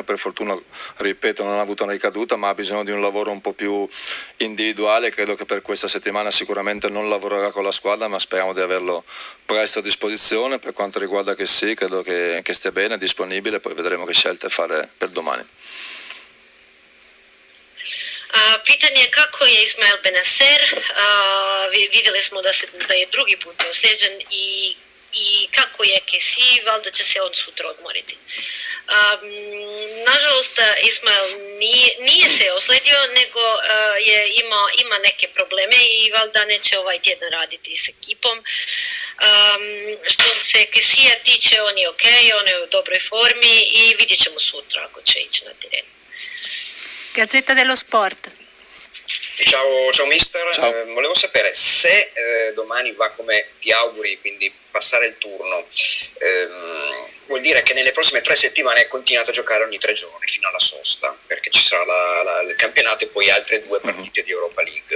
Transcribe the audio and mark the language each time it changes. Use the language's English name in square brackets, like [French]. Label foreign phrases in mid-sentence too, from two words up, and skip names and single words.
[Italian] Per fortuna, ripeto, non ha avuto una ricaduta, ma ha bisogno di un lavoro un po' più individuale. Credo che per questa settimana sicuramente non lavorerà con la squadra, ma speriamo di averlo presto a disposizione. Per quanto riguarda che sì, credo che stia bene, è disponibile, poi vedremo che scelte fare per domani. [Croatian] Pitanje kako je Ismail Benasser, vidjeli smo da je drugi put ozlijeđen i kako je Kessi, valjda će se on sutra odmoriti. Nažalost, Ismail nije se ozlijedio, nego ima neke probleme i valjda neće ovaj tjedan raditi s ekipom. Što se Kessija tiče, on je ok, on je u dobroj formi i vidjet ćemo sutra ako će ići na teren. [Italian] Gazzetta dello Sport. Ciao mister, volevo sapere se domani va come ti auguri, quindi passare il turno, vuol dire che nelle prossime 3 settimane continuate a giocare ogni 3 giorni fino alla sosta, perché ci sarà il campionato e poi altre 2 partite di Europa League.